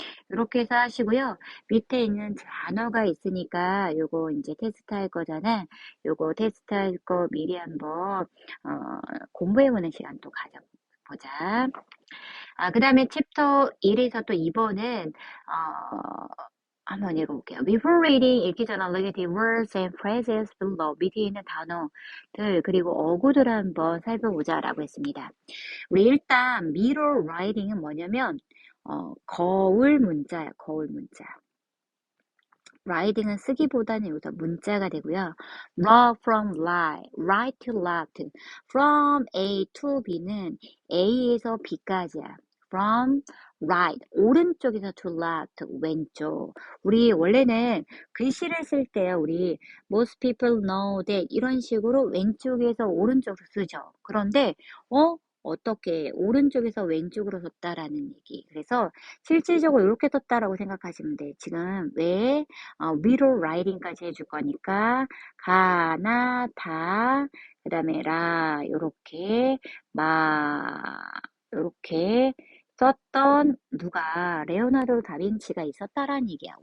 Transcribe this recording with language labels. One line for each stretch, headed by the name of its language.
Korean: 이렇게 해서 하시고요. 밑에 있는 단어가 있으니까 요거 이제 테스트 할 거잖아. 요거 테스트 할 거 미리 한번 공부해보는 시간 또 가져보자. 그 다음에 챕터 1에서 또 2번은 한번 읽어볼게요.
English: Before reading,
Korean: 읽기 전에
English: look at the words and phrases below.
Korean: 밑에 있는 단어들 그리고 어구들 한번 살펴보자라고 했습니다. 우리 일단 mirror writing은 뭐냐면 거울 문자야, 거울 문자. writing은 쓰기보다는 여기서 문자가 되고요.
English: raw from right, right to left. from A to B는
Korean: A에서 B까지야.
English: from right.
Korean: 오른쪽에서
English: to left.
Korean: 왼쪽. 우리 원래는 글씨를 쓸 때요. 우리
English: most people know that
Korean: 이런 식으로 왼쪽에서 오른쪽으로 쓰죠. 그런데 어떻게 오른쪽에서 왼쪽으로 썼다라는 얘기. 그래서 실질적으로 이렇게 썼다라고 생각하시면 돼. 지금 왜 위로 writing까지 해줄 거니까 가나 다 그다음에 라 요렇게 마 요렇게 썼던 누가 레오나르도 다빈치가 있었다라는 얘기야.